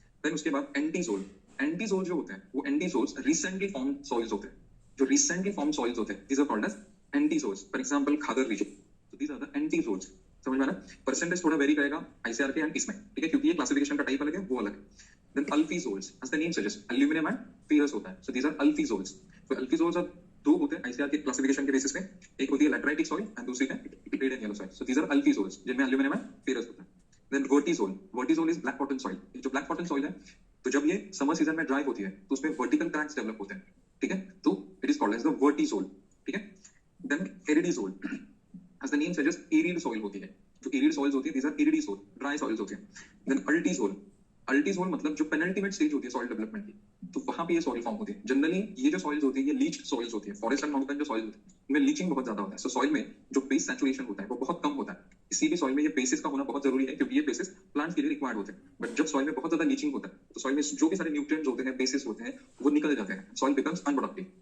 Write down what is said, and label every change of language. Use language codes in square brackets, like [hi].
[hi] Then उसके बाद entisol. Entisol जो होते हैं वो एंटीसोल्स रिसेंटली फॉर्म सॉइल्स होते हैं. जो रिसेंटली फॉर्म सॉइल्स होते हैं, [en] These are called as entisols. [hi] For example Khadar reason, [en] So these are the entisols. [hi] समझ में आ रहा है. परसेंटेज थोड़ा वेरी करेगा आईसीआर के एंड इसमें, ठीक है, क्योंकि ये क्लासिफिकेशन का टाइप अलग है, वो अलग है. [en] Then alphisols, as the name suggests, aluminum and ferrous [hi] होता है. [en] So these are alphisols. So alphisols are [hi] दो होते हैं आईसीआर के क्लासिफिकेशन के बेसिस पे, एक होती है लैटराइटिक सॉइल एंड दूसरी है grade and yellow soil. [en] so these are alphisols, [hi] जिनमें aluminum and ferrous होता है. [en] Then vertisol. Vertisol is black cotton soil. [hi] जो black cotton soil है, तो जब ये समर सीजन में ड्राई होती है तो उसमें वर्टिकल क्रैक्स डेवलप होते हैं. ठीक है. [en] तो it is called as the vertisol. [hi] ठीक है. [en] Then iridisol, as the name suggests, arid soil [hi] होती है. [en] जो arid soils होती है, these are iridisol, dry soils होती है. Then altisol. [hi] अल्टीसोल मतलब जो पेनल्टीमेट स्टेज होती है सॉइल डेवलपमेंट की, तो वहां पे ये सॉइल फॉर्म होती है. जनरली ये जो सॉइल्स होती है, ये लीच सॉइल्स होती है. फॉरेस्ट एंड माउंटेन जो सॉइल होती है, इनमें लीचिंग बहुत ज्यादा होता है. सो सॉइल में जो बेस सैचुरेशन होता है वो बहुत कम होता है. किसी भी सॉइल में ये बेसिस का होना बहुत जरूरी है, क्योंकि ये बेसिस प्लांट्स के लिए रिक्वायर्ड होते हैं. बट जब सॉइल में बहुत ज्यादा लीचिंग होता है, तो सॉइल में जो भी सारे न्यूट्रिएंट्स होते हैं, बेसिस होते हैं, वो निकल जाते हैं. Soil becomes unproductive.